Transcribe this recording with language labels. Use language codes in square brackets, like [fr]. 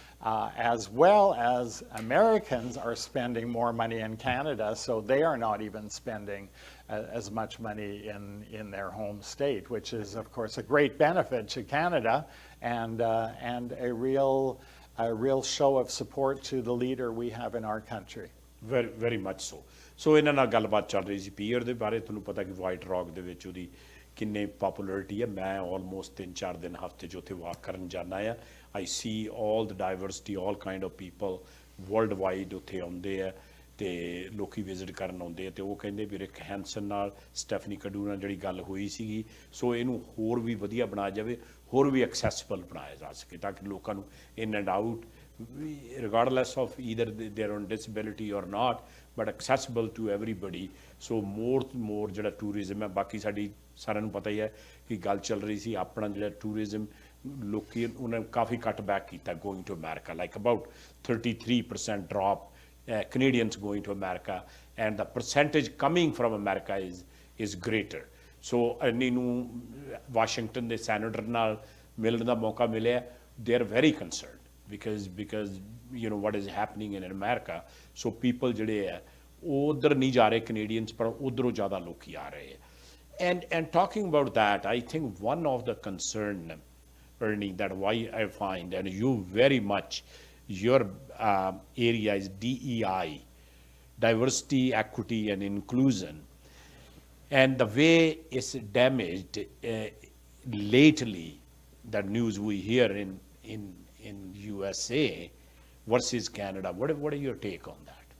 [en] as well as Americans are spending more money in Canada, so they are not even spending as much money in their home state, which is, of course, a great benefit to Canada and a real show of support to the leader we have in our country. Very, very much so. [pa] So ਇਹਨਾਂ ਨਾਲ ਗੱਲਬਾਤ ਚੱਲ ਰਹੀ ਸੀ peer ਦੇ ਬਾਰੇ। ਤੁਹਾਨੂੰ ਪਤਾ ਕਿ ਵਾਈਟ ਰੌਕ ਦੇ ਵਿੱਚ ਉਹਦੀ ਕਿੰਨੀ ਪਪੂਲੈਰਿਟੀ ਹੈ। ਮੈਂ ਆਲਮੋਸਟ 3-4 ਦਿਨ ਹਫ਼ਤੇ 'ਚ ਉੱਥੇ ਵਾਕ ਕਰਨ ਜਾਂਦਾ ਆ। [en] I see all the diversity, all kind of people world wide [pa] ਉੱਥੇ ਆਉਂਦੇ ਆ ਤੇ ਲੋਕੀ ਵਿਜ਼ਿਟ ਕਰਨ ਆਉਂਦੇ ਆ। ਤੇ ਉਹ ਕਹਿੰਦੇ ਵੀ ਰਿਕ ਹੈਂਸਨ ਨਾਲ, ਸਟੈਫਨੀ ਕਡੂ ਨਾਲ ਜਿਹੜੀ ਗੱਲ ਹੋਈ ਸੀਗੀ, ਸੋ ਇਹਨੂੰ ਹੋਰ ਵੀ ਵਧੀਆ ਬਣਾਇਆ ਜਾਵੇ, ਹੋਰ ਵੀ ਐਕਸੈਸਿਬਲ ਬਣਾਇਆ ਜਾ ਸਕੇ ਤਾਂ ਕਿ ਲੋਕਾਂ ਨੂੰ [en] In and out, regardless of either they're on disability or not, but accessible to everybody. [pa] So more ਜਿਹੜਾ ਟੂਰਿਜ਼ਮ ਹੈ, ਬਾਕੀ ਸਾਡੀ ਸਾਰਿਆਂ ਨੂੰ ਪਤਾ ਹੀ ਹੈ ਕਿ ਗੱਲ ਚੱਲ ਰਹੀ ਸੀ ਆਪਣਾ ਜਿਹੜਾ ਟੂਰਿਜ਼ਮ, ਲੋਕੀ ਉਹਨਾਂ ਨੇ ਕਾਫੀ ਕੱਟ ਬੈਕ ਕੀਤਾ [en] Going to America, like about 33% drop Canadians going to America, and the percentage coming from America is greater. [pa] So Ernie ਨੂੰ ਵਾਸ਼ਿੰਗਟਨ ਦੇ ਸੈਨੇਟਰ ਨਾਲ ਮਿਲਣ ਦਾ ਮੌਕਾ ਮਿਲਿਆ। [en] they are very concerned because you know what is happening in America. [pa] So people ਜਿਹੜੇ ਹੈ ਉਹ ਉੱਧਰ ਨਹੀਂ ਜਾ ਰਹੇ Canadians, ਪਰ ਉੱਧਰੋਂ ਜ਼ਿਆਦਾ ਲੋਕੀ ਆ ਰਹੇ ਹੈ। [en] And talking about that, I think one of the concern, Ernie, that why I find, and you very much, your area is DEI, diversity, equity, and inclusion, and the way it's damaged lately, the news we hear in USA versus Canada. What are your take on that?